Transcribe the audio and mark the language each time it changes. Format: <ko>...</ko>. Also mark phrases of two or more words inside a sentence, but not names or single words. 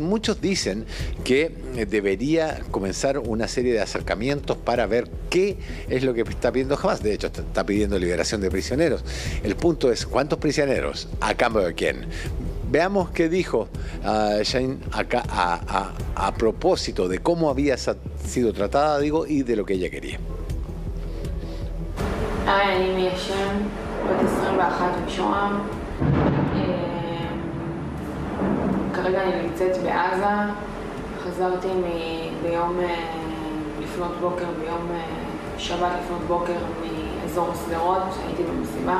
<es>Muchos dicen que debería comenzar una serie de acercamientos para ver qué es lo que está pidiendo Hamás. De hecho, está pidiendo liberación de prisioneros. El punto es, ¿cuántos prisioneros? ¿A cambio de quién? Veamos qué dijo Shane acá a propósito de cómo había sido tratada, y de lo que ella quería.</es> <he>כרגע אני נמצאת בעזה, חזרתי ביום לפנות בוקר, ביום שבת לפנות בוקר מאזור סדרות, הייתי במסיבה,</he>